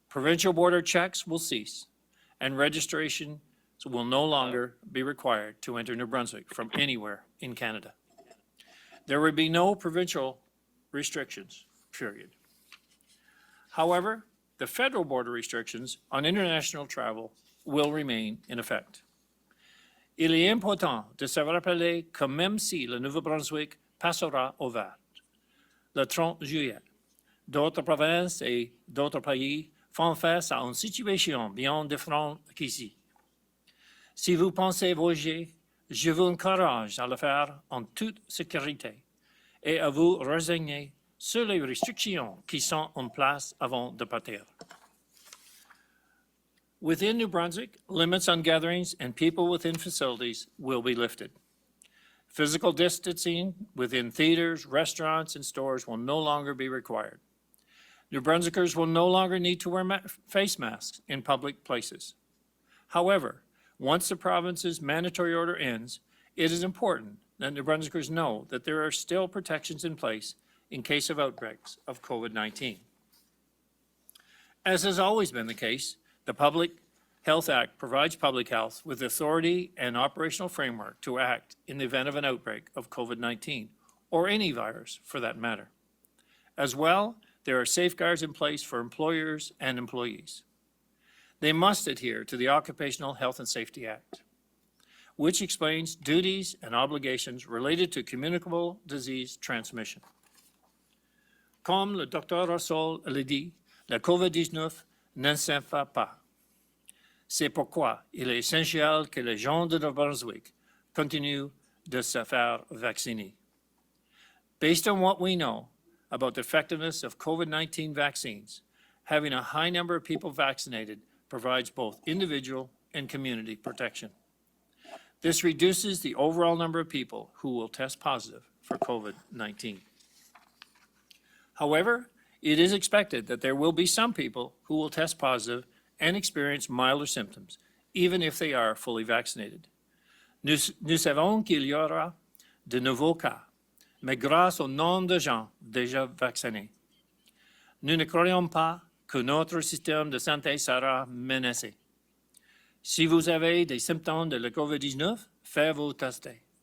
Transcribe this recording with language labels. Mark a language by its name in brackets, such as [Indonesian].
[English] Provincial border checks will cease, and registration will no longer be required to enter New Brunswick from anywhere in Canada. There will be no provincial restrictions, period. However, the federal border restrictions on international travel will remain in effect. [French] Il est important de se rappeler que même si le Nouveau-Brunswick passera au vert le 30 juillet, d'autres provinces et d'autres pays font face à une situation bien différente qu'ici. Si vous pensez voyager, je vous encourage à le faire en toute sécurité et à vous renseigner sur les restrictions qui sont en place avant de partir. [English] Within New Brunswick, limits on gatherings and people within facilities will be lifted. Physical distancing within theaters, restaurants, and stores will no longer be required. New Brunswickers will no longer need to wear face masks in public places. However, once the province's mandatory order ends, it is important that New Brunswickers know that there are still protections in place in case of outbreaks of COVID-19. As has always been the case, the Public Health Act provides public health with authority and operational framework to act in the event of an outbreak of COVID-19, or any virus for that matter. As well, there are safeguards in place for employers and employees. They must adhere to the Occupational Health and Safety Act, which explains duties and obligations related to communicable disease transmission. [French] Comme le Dr. Russell l'a dit, la COVID-19 ne s'infecte pas. C'est pourquoi il est essentiel que les gens de New Brunswick continuent de se faire vacciner. [English] Based on what we know about the effectiveness of COVID-19 vaccines, having a high number of people vaccinated provides both individual and community protection. This reduces the overall number of people who will test positive for COVID-19. However, it is expected that there will be some people who will test positive and experience milder symptoms, even if they are fully vaccinated. [French] Nous savons qu'il y aura de nouveaux cas, mais grâce au nombre de gens déjà vaccinés, nous ne croyons pas que notre système de santé sera menacé. Si vous avez des symptômes de la COVID-19, faites-vous tester.